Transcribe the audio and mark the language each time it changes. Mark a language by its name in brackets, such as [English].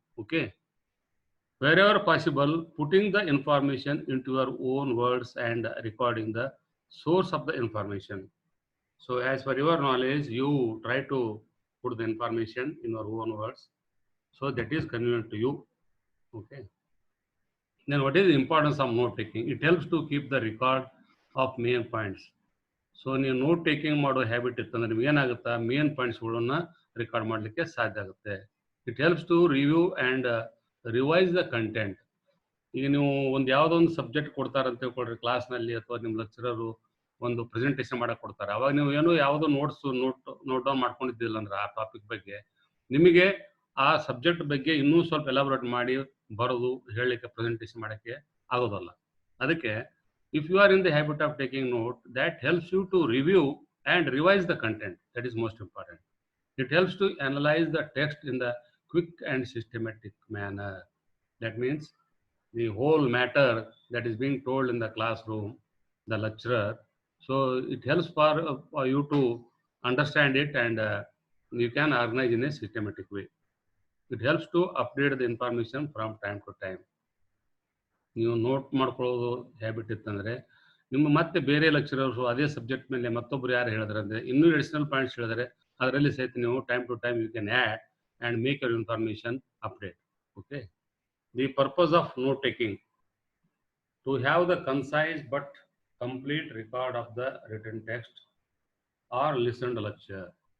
[English] Okay, wherever possible, putting the information into your own words and recording the source of the information. So as per your knowledge, you try to put the information in your own words, so that is convenient to you. Okay. Then what is the importance of note taking? It helps to keep the record of main points. [Kannada] So ನೀವು note taking ಮಾಡೋ habit ಇತ್ತಂದ್ರೆ ನಿಮ್ಗೆ ಏನಾಗುತ್ತಾ, main ಪಾಯಿಂಟ್ಸ್ಗಳನ್ನ record ಮಾಡಲಿಕ್ಕೆ ಸಾಧ್ಯ ಆಗುತ್ತೆ. [English] It helps to review and revise the content. [Kannada] ಈಗ ನೀವು ಯಾವುದೋ ಒಂದು ಸಬ್ಜೆಕ್ಟ್ ಕೊಡ್ತಾರಂತ ತಿಳ್ಕೊಳ್ರಿ ಕ್ಲಾಸ್ನಲ್ಲಿ, ಅಥವಾ ನಿಮ್ಮ ಲೆಕ್ಚರರು ಒಂದು ಪ್ರೆಸೆಂಟೇಷನ್ ಮಾಡಕ್ಕೆ ಕೊಡ್ತಾರೆ. ಅವಾಗ ನೀವು ಏನೋ ಯಾವುದೋ ನೋಟ್ ಡೌನ್ ಮಾಡ್ಕೊಂಡಿದ್ದಿಲ್ಲ ಅಂದ್ರೆ ಆ ಟಾಪಿಕ್ ಬಗ್ಗೆ ನಿಮಗೆ ಆ ಸಬ್ಜೆಕ್ಟ್ ಬಗ್ಗೆ ಇನ್ನೂ ಸ್ವಲ್ಪ ಎಲಾಬ್ರೇಟ್ ಮಾಡಿ ಬರೋದು ಹೇಳಲಿಕ್ಕೆ ಪ್ರೆಸೆಂಟೇಷನ್ ಮಾಡೋಕ್ಕೆ ಆಗೋದಲ್ಲ. ಅದಕ್ಕೆ [English] if you are in the habit of taking note, that helps you to review and revise the content. That is most important. It helps to analyze the text in the quick and systematic manner. That means the whole matter that is being told in the classroom, the lecturer. So it helps for you to understand it, and you can organize in a systematic way. It helps to update the information from time to time. [Kannada] ನೀವು note ಮಾಡ್ಕೊಳ್ಳೋದು habit ಇತ್ತಂದರೆ ನಿಮ್ಮ ಮತ್ತೆ ಬೇರೆ lecturers ಅದೇ subject ಮೇಲೆ ಮತ್ತೊಬ್ಬರು ಯಾರು ಹೇಳಿದ್ರೆ ಅಂದರೆ ಇನ್ನೂ ಅಡಿಷನಲ್ ಪಾಯಿಂಟ್ಸ್ ಹೇಳಿದರೆ ಅದರಲ್ಲಿ ಸಹಿತ ನೀವು [English] Time to time you can add and make your information update. Okay, the purpose of note taking to have the concise but complete record of the written text or listened lecture.